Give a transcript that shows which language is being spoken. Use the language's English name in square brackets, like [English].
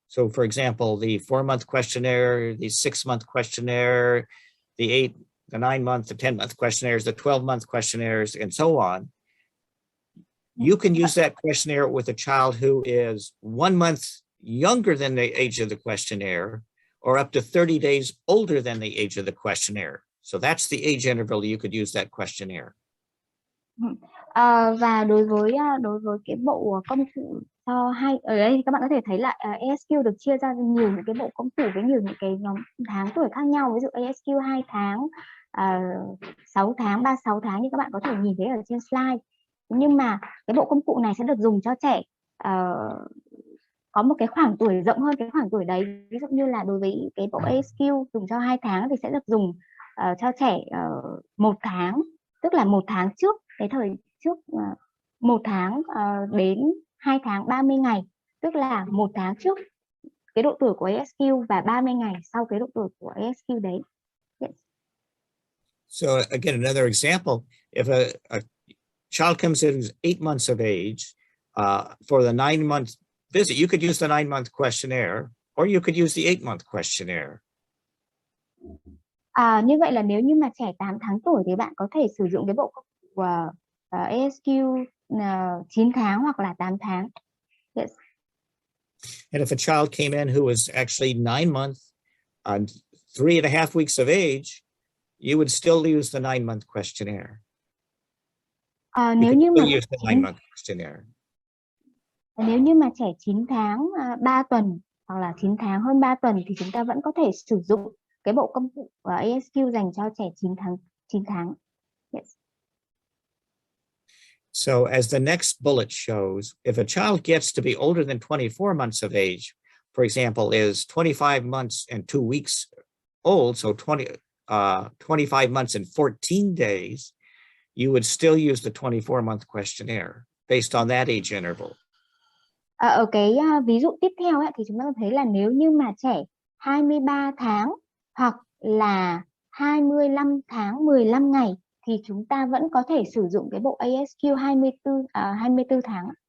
[English] So for example, the 4-month questionnaire, the 6-month questionnaire, the 9-month, the 10-month questionnaires, the 12-month questionnaires, and so on. You can use that questionnaire with a child who is 1 month younger than the age of the questionnaire, or up to 30 days older than the age of the questionnaire. So that's the age interval you could use that questionnaire. [Vietnamese] Và đối với cái bộ công cụ cho ở đây các bạn có thể thấy là ASQ được chia ra nhiều những cái bộ công cụ với nhiều những cái nhóm tháng tuổi khác nhau. Ví dụ ASQ 2 tháng, 6 tháng, 36 tháng như các bạn có thể nhìn thấy ở trên slide. Nhưng mà cái bộ công cụ này sẽ được dùng cho trẻ có một cái khoảng tuổi rộng hơn cái khoảng tuổi đấy. Ví dụ như là đối với cái bộ ASQ dùng cho 2 tháng thì sẽ được dùng cho trẻ 1 tháng, tức là 1 tháng trước cái thời trước 1 tháng đến 2 tháng 30 ngày, tức là 1 tháng trước cái độ tuổi của ASQ và 30 ngày sau cái độ tuổi của ASQ đấy. [English] Yes. So again, another example, if a child comes in 8 months of age, for the 9-month visit, you could use the 9-month questionnaire, or you could use the 8-month questionnaire. [Vietnamese] Như vậy là nếu như mà trẻ 8 tháng tuổi thì bạn có thể sử dụng cái bộ công cụ ASQ 9 tháng hoặc là 8 tháng. [English] Yes. And if a child came in who was actually 9 months and 3.5 weeks of age, you would still use the 9-month questionnaire. You [Vietnamese] Nếu [English] could [Vietnamese] như mà [English] still use the 9-month questionnaire. [Vietnamese] Nếu như mà trẻ 9 tháng 3 tuần hoặc là 9 tháng hơn 3 tuần thì chúng ta vẫn có thể sử dụng cái bộ công cụ ASQ dành cho trẻ 9 tháng. [English] Yes. So as the next bullet shows, if a child gets to be older than 24 months of age, for example, is 25 months and 2 weeks old, so 25 months and 14 days, you would still use the 24-month questionnaire based on that age interval. [Vietnamese] Ở cái ví dụ tiếp theo ấy, thì chúng ta thấy là nếu như mà trẻ 23 tháng hoặc là 25 tháng 15 ngày thì chúng ta vẫn có thể sử dụng cái bộ ASQ 24 tháng.